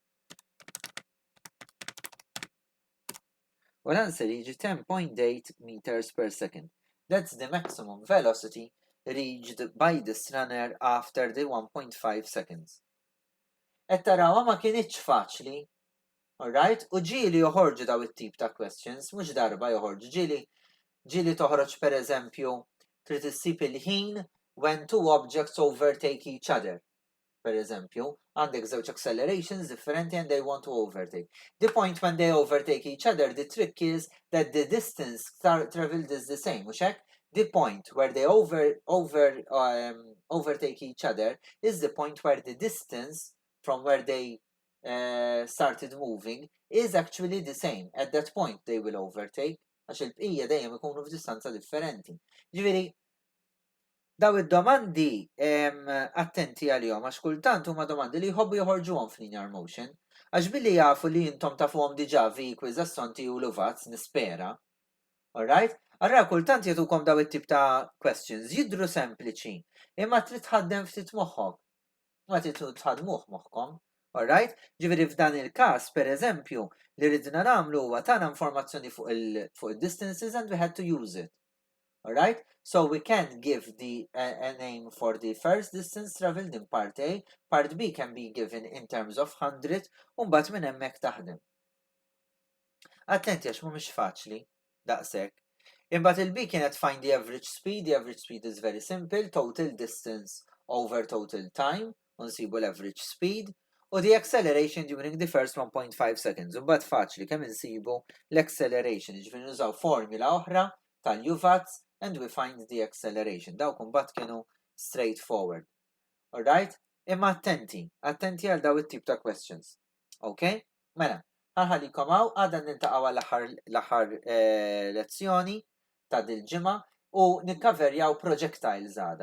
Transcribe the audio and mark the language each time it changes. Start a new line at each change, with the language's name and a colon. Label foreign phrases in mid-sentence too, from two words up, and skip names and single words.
Maltese: U l-answer jiġi 10.8
English: meters per second. That's the maximum velocity reached by this runner after the 1.5 seconds.
Maltese: Et tarawa ma kienitx faċli.
English: Alright?
Maltese: U ġieli joħorġu daw it-tip ta' questions, mhux darba joħorġu. Ġieli toħroġ per eżempju trid issib il-ħin
English: when two objects overtake each other.
Maltese: Per eżempju, għandek żewġ accelerations differenti
English: and they want to overtake. The point when they overtake each other, the trick is that the distance traveled is the same,
Maltese: mhux hekk?
English: The point where they overtake each other is the point where the distance from where they started moving is actually the same. At that point they will overtake
Maltese: għax il-bqija dejjem ikunu f'distanza differenti. Ġifieri, daw id-domandi attenti għalihom għax kultant huma domandi li jħobbu joħorġuhom f'
English: linear motion.
Maltese: Għax billi jafu li intom tafuhom diġà V = Assonti u Luvazz nispera.
English: Alright?
Maltese: Arra kultant jagħtukom daw it-tip ta' questions jidhru sempliċi, imma trid tħaddem ftit moħħok. Ma trid tħaddmuh moħħkom. Alright? Ġifieri f'dan il-każ, pereżempju, li ridna nagħmlu huwa tagħna informazzjoni fuq il-distances
English: and we had to use it. Alright? So we can give a name for the first distance traveled in part A, part B can be given in terms of 100,
Maltese: u mbagħad minn hemmhekk taħdem. Attenti għax mhumiex faċli, daqshekk. Imbagħad il-B kienet
English: find the average speed is very simple, total distance over total time,
Maltese: u nsibu l-average speed, u
English: the acceleration during the first 1.5 seconds.
Maltese: Imbagħad faċli kemm insibu l-acceleration, ġifieri nużaw formula oħra tal-Luvazz
English: and we find the acceleration.
Maltese: Dawk imbagħad kienu straightforward.
English: Alright?
Maltese: Imma attenti għal daw it-tip ta' questions.
English: Okay?
Maltese: Mela, ħallikom hawn għadha niltaqgħu l-aħħar lezzjoni ta' dil-ġimgħa u nikkaverjaw projectiles għada.